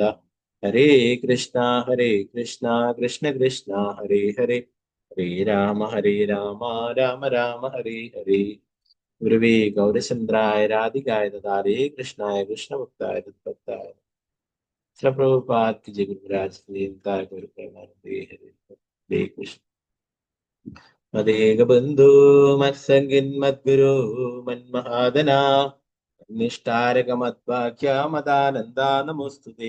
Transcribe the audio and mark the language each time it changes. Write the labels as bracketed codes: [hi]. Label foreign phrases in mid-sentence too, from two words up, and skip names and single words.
[sa] ഹരേ കൃഷ്ണ കൃഷ്ണ കൃഷ്ണ ഹരേ ഹരേ. ഹരേ രാമ രാമ രാമ ഹരേ ഹരേ. ഗുരുവേ ഗൗരചന്ദ്രായ രാധികായ ദദാരേ കൃഷ്ണായ കൃഷ്ണഭക്തായ തദ്ഭക്തായ. [hi] ശ്രീ പ്രഭുപാദ് की जय. [sa] गुरुराज गुरु प्रेमानंदे हरे हरे कृष्ण. മദേക ബന്ധു മത്സംഗിൻ മദ്ഗുരു മന്മഹാദന നിഷ്ഠാരക മദ്വാക്യ മദാനന്ദ നമോസ്തുതേ.